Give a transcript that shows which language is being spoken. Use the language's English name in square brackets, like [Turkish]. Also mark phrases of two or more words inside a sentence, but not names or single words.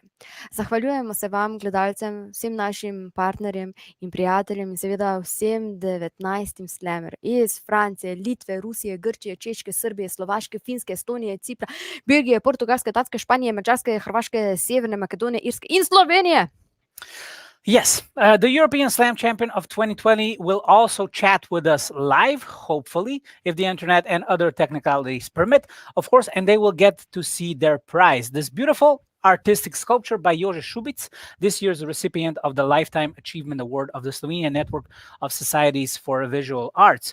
[Slovenian] Zahvaljujemo se vam, gledalcem, vsem našim partnerjem in prijateljem in seveda vsem 19 slamer iz Francije, Litve, Rusije, Grčije, Češke, Srbije, Slovaške, Finske, Estonije, Cipra, Belgije, Portugalske, Danske, Španije, Madžarske, Hrvaške, Severne Makedonije, Irske in Slovenije. [English] Yes, the European Slam Champion of 2020 will also chat with us live, hopefully, if the internet and other technicalities permit, of course, and they will get to see their prize. This beautiful artistic sculpture by Jože Šubic, this year's recipient of the Lifetime Achievement Award of the Slovenian Network of Societies for Visual Arts.